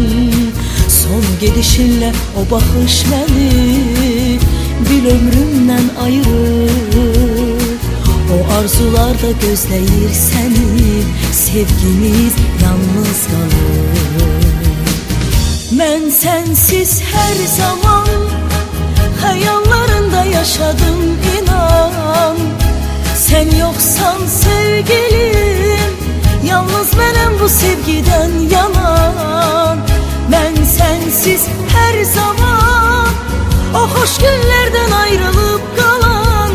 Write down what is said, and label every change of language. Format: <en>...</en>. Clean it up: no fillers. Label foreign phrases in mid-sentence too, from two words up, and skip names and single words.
<az>Son gedişinlə o baxış məni bir ömrümdən ayırır. O arzular da gözləyir səni, sevgimiz yalnız qalır. Mən sənsiz hər zaman xəyallarında yaşadım, inan.</az> <tr>Sen yoksan sevgilim, yalnız benim bu sevgiden yanan. Ben sensiz her zaman o hoş günlerden ayrılıp kalan.</tr>